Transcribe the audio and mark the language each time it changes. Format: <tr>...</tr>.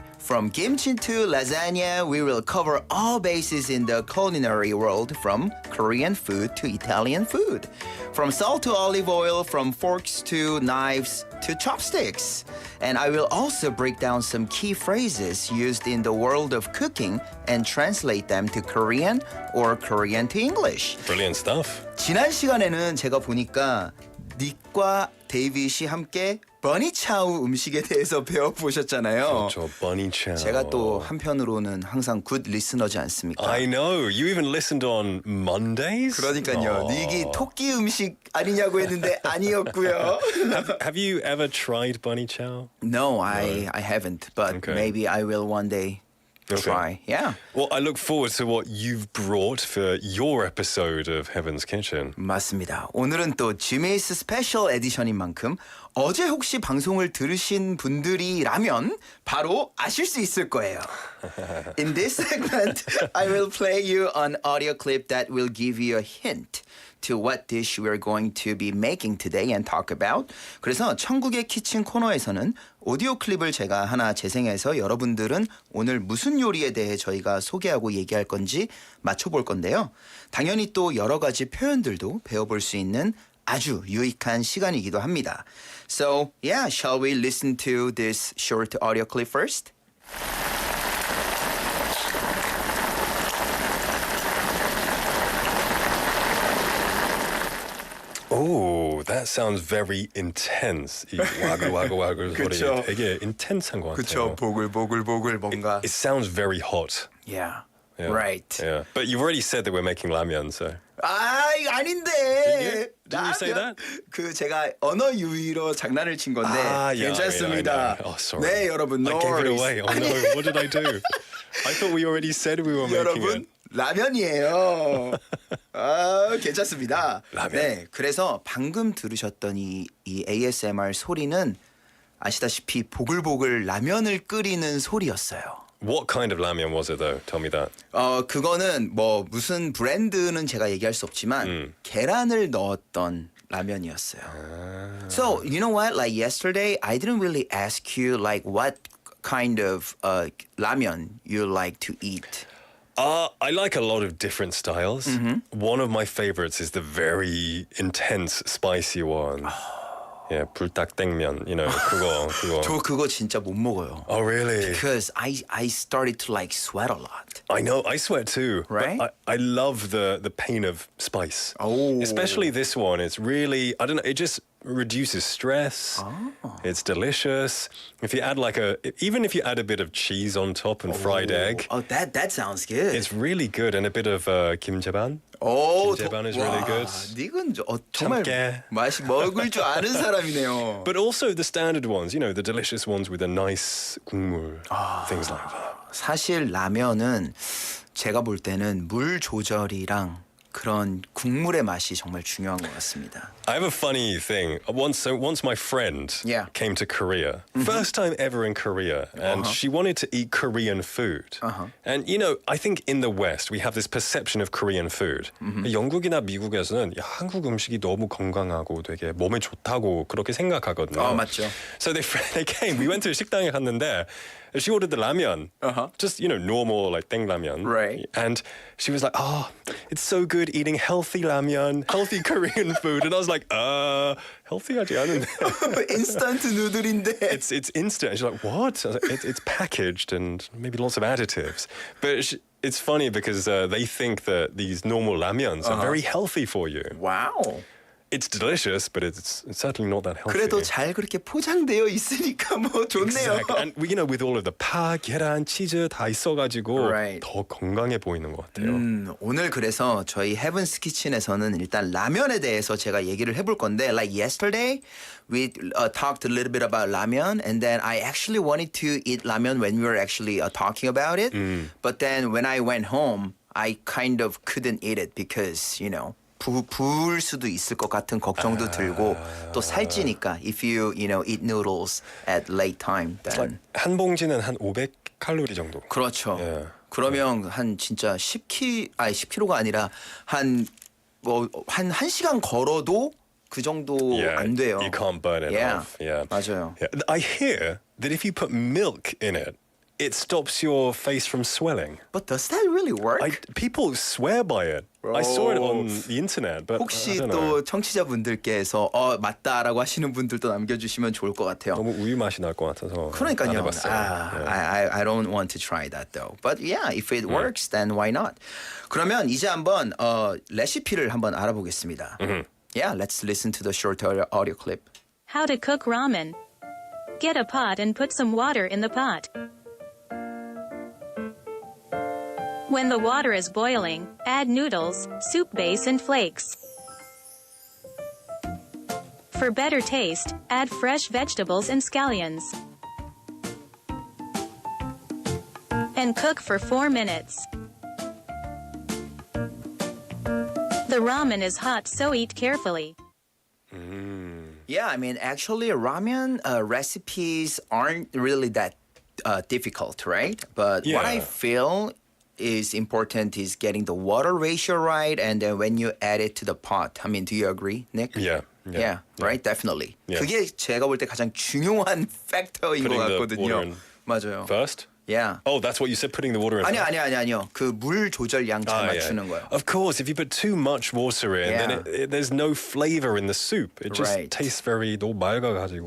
<en>From kimchi to lasagna, we will cover all bases in the culinary world, from Korean food to Italian food. From salt to olive oil, from forks to knives to chopsticks. And I will also break down some key phrases used in the world of cooking and translate them to Korean or Korean to English. Brilliant stuff.</en> <ko>지난 시간에는 제가 보니까 닉과 데이빗이 함께 버니차우 음식에 대해서 배워보셨잖아요. 저 bunny chow. 제가 또 한편으로는 항상 굿 리스너지 않습니까?</ko> <en>I know. You even listened on Mondays?</en> <ko>그러니까요. 닉이 토끼 음식 아니냐고 했는데 아니었고요.</ko> <en>Have you ever tried bunny chow? No, I haven't, but Okay. maybe I will one day try. Yeah. Well, I look forward to what you've brought for your episode of Heaven's Kitchen.</en> <ko>맞습니다. 오늘은 또 지메이스 스페셜 에디션인 만큼 어제 혹시 방송을 들으신 분들이라면 바로 아실 수 있을 거예요.</ko> <en>In this segment, I will play you an audio clip that will give you a hint to what dish we're going to be making today and talk about.</en> <ko>그래서 천국의 키친 코너에서는 오디오 클립을 제가 하나 재생해서 여러분들은 오늘 무슨 요리에 대해 저희가 소개하고 얘기할 건지 맞춰볼 건데요. 당연히 또 여러 가지 표현들도 배워볼 수 있는 아주 유익한 시간이기도 합니다.</ko> <en>So, yeah, shall we listen to this short audio clip first? Oh, that sounds very intense.</en> <ko>이 와글와글와글 소리 그쵸. 되게 intense한 것 같아요. 그쵸, 보글보글보글 뭔가.</ko> <en>It sounds very hot. Yeah, Yeah. right. Yeah. But you've already said that we're making ramyeon, so.</en> <ko>아, 이거 아닌데.</ko> <en>Didn't you say that?</en> <ko>그 제가 언어 유희로 장난을 친 건데 괜찮습니다.</ko> <en>I know. Oh, sorry.</en> <ko>네, 여러분.</ko> <en>No I gave it worries. away. Oh no, what did I do? I thought we already said we were making</en> <ko>여러분,</ko> <en>it.</en> <ko>라면이에요. 아, 괜찮습니다. 라면. 네, 그래서 방금 들으셨던 이 ASMR 소리는 아시다시피 보글보글 라면을 끓이는 소리였어요.</ko> <en>What kind of ramyeon was it though? Tell me that.</en> <ko>그거는 뭐 무슨 브랜드는 제가 얘기할 수 없지만 계란을 넣었던 라면이었어요.</ko> <en>So, you know what? Like yesterday, I didn't really ask you like what kind of ramen you like to eat. I like a lot of different styles. One of my favorites is the very intense, spicy one. Yeah, 불닭땡면, you know, 그거.</en> <ko>저 그거 진짜 못 먹어요.</ko> <en>Oh, really? Because I started to like sweat a lot. I know, I sweat too. Right? But I love the pain of spice. Oh. Especially this one. It's really, I don't know, it just reduces stress. Oh. It's delicious. If you add even if you add a bit of cheese on top and fried egg, Oh, that sounds good. it's really good. And a bit of kimjaban. 오, 김제반 is really good.</en> <ko>닉은 정말 참깨. 맛이 먹을 줄 아는 사람이네요.</ko> <en>But also the standard ones, you know, the delicious ones with a nice 국물, things like that.</en> <ko>사실 라면은 제가 볼 때는 물 조절이랑 그런 국물의 맛이 정말 중요한 것 같습니다.</ko> <en>I have a funny thing. Once my friend Yeah. came to Korea, first time ever in Korea, and she wanted to eat Korean food. And you know, I think in the West we have this perception of Korean food.</en> <ko>영국이나 미국에서는 야, 한국 음식이 너무 건강하고 되게 몸에 좋다고 그렇게 생각하거든요. 맞죠.</ko> <en>So they came. We went to</en> <ko>식당에 갔는데</ko> <en>she ordered the ramen, just you know normal like 땡라면, Right. And she was like, "Oh, it's so good eating healthy ramen, healthy Korean food." And I was like,</en> <ko>healthy하지 않은데. 인스턴트 누들인데.</ko> <en>It's instant." And she's like, "What?" I was like, it's packaged and maybe lots of additives, but. It's funny because they think that these normal ramyuns are very healthy for you.</en> <ko>와우.</ko> <en>It's delicious, but it's certainly not that healthy.</en> <ko>그래도 잘 그렇게 포장되어 있으니까 뭐 좋네요.</ko> <en>Exactly. And you know, with all of the</en> <ko>파, 계란, 치즈 다 있어가지고</ko> <en>Right.</en> <ko>더 건강해 보이는 것 같아요. 오늘 그래서 저희 헤븐스 키친에서는 일단 라면에 대해서 제가 얘기를 해볼 건데</ko> <en>like yesterday we talked a little bit about 라면 and then I actually wanted to eat 라면 when we were actually talking about it but then when I went home I kind of couldn't eat it because you know</en> <ko>부을 수도 있을 것 같은 걱정도 들고 또 살찌니까</ko> <en>if you know eat noodles at late time then</en> <ko>한 봉지는 한 500칼로리 정도. 그렇죠. 예. 그러면 한 진짜 10kg가 아니라 한 1시간 걸어도 그 정도</ko> <en>Yeah,</en> <ko>안 돼요.</ko> <en>you can't burn it Yeah. off. Yeah.</en> <ko>맞아요.</ko> <en>Yeah. I hear that if you put milk in it, it stops your face from swelling. But does that really work? People swear by it. I saw it on the internet, but I</en> <ko>혹시</ko> <en>don't</en> <ko>또</ko> <en>know.</en> <ko>청취자분들께서 맞다라고 하시는 분들도 남겨주시면 좋을 것 같아요. 너무 우유 맛이 날 것 같아서 안 그러니까요. 해봤어요.</ko> <en>I don't want to try that though. But yeah, if it works, then why not?</en> <ko>그러면 이제 한번 레시피를 한번 알아보겠습니다.</ko> <en>Yeah, let's listen to the short audio clip. How to cook ramen. Get a pot and put some water in the pot. When the water is boiling, add noodles, soup base and flakes. For better taste, add fresh vegetables and scallions. And cook for 4 minutes. The ramen is hot, so eat carefully. Yeah, I mean, actually, ramen recipes aren't really that difficult, right? But what I Yeah. feel is important is getting the water ratio right, and then when you add it to the pot. I mean, do you agree, Nick? Yeah. Yeah, right, definitely. Yeah.</en> <ko>그게 제가 볼 때 가장 중요한 팩터인 것</ko> <en>Putting the</en> <ko>같거든요.</ko> <en>water in</en> <ko>맞아요.</ko> <en>First? Yeah. Oh, that's what you said, putting the water in first?</en> <ko>아니요. 그 물 조절량 잘</ko> <en>Yeah.</en> <ko>맞추는 거요.</ko> <en>Of course, if you put too much water in, then there's no flavor in the soup. It just Right. tastes very</en> <ko>너무 맑아가지고.</ko>